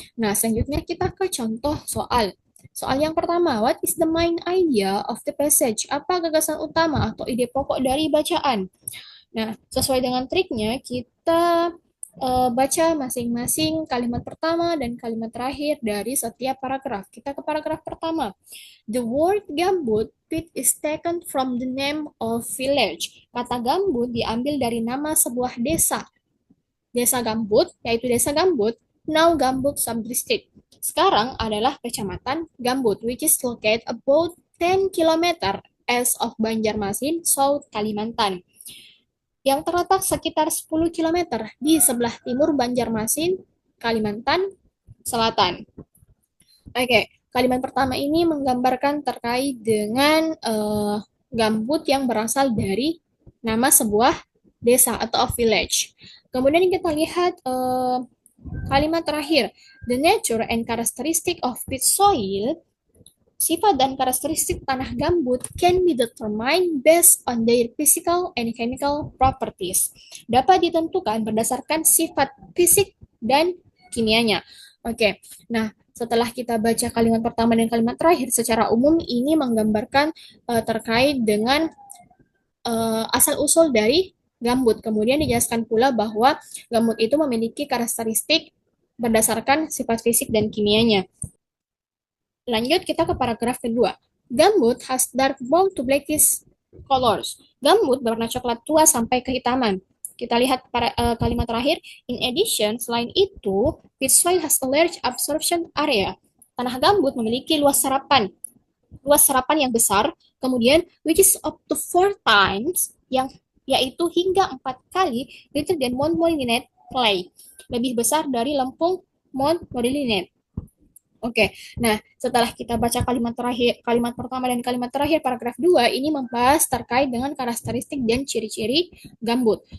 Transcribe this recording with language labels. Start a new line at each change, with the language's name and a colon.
Indonesian: Nah, selanjutnya kita ke contoh soal. Soal yang pertama,
English: what is the main idea of the passage?
Indonesian: Apa gagasan utama atau ide pokok dari bacaan? Nah, sesuai dengan triknya, kita baca masing-masing kalimat pertama dan kalimat terakhir dari setiap paragraf. Kita ke paragraf pertama.
English: The word gambut pit is taken from the name of village.
Indonesian: Kata gambut diambil dari nama sebuah desa. Desa Gambut, yaitu desa Gambut,
English: now Gambut Subdistrict.
Indonesian: Sekarang adalah kecamatan Gambut,
English: which is located about 10 km east of Banjarmasin, South Kalimantan.
Indonesian: yang terletak sekitar 10 kilometer di sebelah timur Banjarmasin, Kalimantan Selatan. Oke, kalimat pertama ini menggambarkan terkait dengan gambut yang berasal dari nama sebuah desa atau village. Kemudian kita lihat kalimat terakhir,
English: the nature and characteristic of peat soil.
Indonesian: Sifat dan karakteristik tanah gambut
English: can be determined based on their physical and chemical properties.
Indonesian: Dapat ditentukan berdasarkan sifat fisik dan kimianya. Oke, nah setelah kita baca kalimat pertama dan kalimat terakhir, secara umum ini menggambarkan terkait dengan asal-usul dari gambut. Kemudian dijelaskan pula bahwa gambut itu memiliki karakteristik berdasarkan sifat fisik dan kimianya. Lanjut kita ke paragraf kedua.
English: Gambut has dark brown to blackish colors.
Indonesian: Gambut berwarna coklat tua sampai kehitaman. Kita lihat kalimat terakhir.
English: In addition,
Indonesian: selain itu,
English: peat soil has a large absorption area.
Indonesian: Tanah gambut memiliki luas serapan yang besar, kemudian
English: which is up to 4 times,
Indonesian: yang yaitu hingga 4 kali
English: greater than Mount Molinet clay,
Indonesian: lebih besar dari lempung Mount Molinet. Oke, nah setelah kita baca kalimat terakhir, kalimat pertama dan kalimat terakhir paragraf 2 ini membahas terkait dengan karakteristik dan ciri-ciri gambut.